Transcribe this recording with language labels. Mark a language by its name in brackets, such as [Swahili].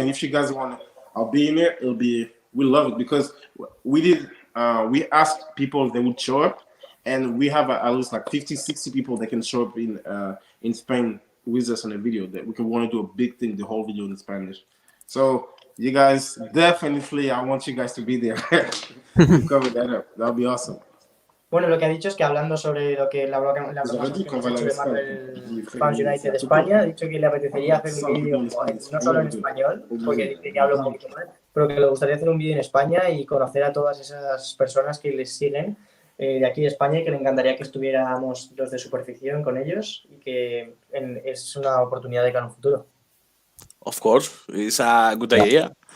[English] And if you guys want, I'll be in there. We love it, because we asked people if they would show up, and we have at least like 50, 60 people that can show up in Spain with us on a video. That we can want to do a big thing, the whole video in Spanish. So you guys, definitely, I want you guys to be there. Cover that up. That'll be awesome. [Spanish] Bueno, lo que ha dicho es que hablando sobre lo que la broma que hemos hecho de Marvel Fans United de España, ha dicho que le apetecería hacer un vídeo no solo en español, porque dice que habla un poquito mal, pero que le gustaría hacer un vídeo en España y conocer a todas esas personas que les siguen de aquí de España, y que le encantaría que estuviéramos los de Súper Ficción con ellos, y que es una oportunidad de cara a un futuro. [English] Of course, it's a good idea.